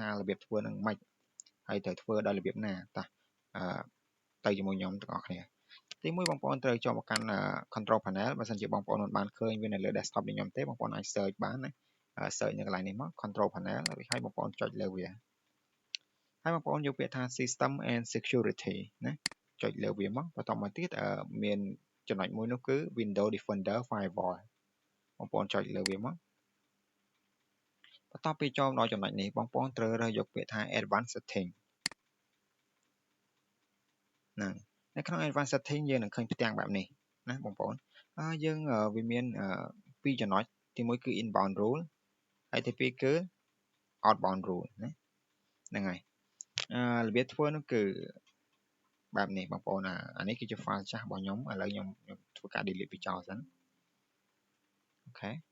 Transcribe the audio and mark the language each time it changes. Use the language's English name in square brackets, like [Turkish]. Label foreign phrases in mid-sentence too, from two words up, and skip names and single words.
[Khmer] របៀបធ្វើនឹងម៉េចហើយត្រូវធ្វើដោយរបៀបណាតោះទៅជាមួយខ្ញុំទាំងអស់គ្នាទីមួយបងប្អូនត្រូវចូលមកកាន់ [English] control panel [Khmer] បើសិនជាបងប្អូនមិនបានឃើញវានៅលើ desktop របស់ខ្ញុំទេបងប្អូនអាច search បានណា search នៅកន្លែងនេះមក [English] control panel [Khmer] រួចហើយបងប្អូនចុចលើវាហើយបងប្អូនយកពាក្យថា [English] system and security [Khmer] ណាចុចលើវាមកបន្តមកទៀតមានចំណុចមួយនោះគឺ [English] window defender firewall [Khmer] បងប្អូនចុចលើវាមក បន្ទាប់ពីចូលដល់ចំណុចនេះបងប្អូនត្រូវរើសយកពាក្យថា [English] advanced setting [Khmer] ហ្នឹងនៅក្នុង [English] advanced setting [Khmer] យើងនឹងឃើញផ្ទាំងបែបនេះណាបងប្អូនយើងវាមានពីរចំណុចទីមួយគឺ [English] inbound rule [Khmer] ហើយទី2គឺ [English] outbound rule [Khmer] ណាហ្នឹងហើយរបៀបធ្វើនោះគឺបែបនេះបងប្អូនអានេះគឺជា file ចាស់របស់ខ្ញុំឥឡូវខ្ញុំធ្វើការ delete វាចោលសិនអូខេ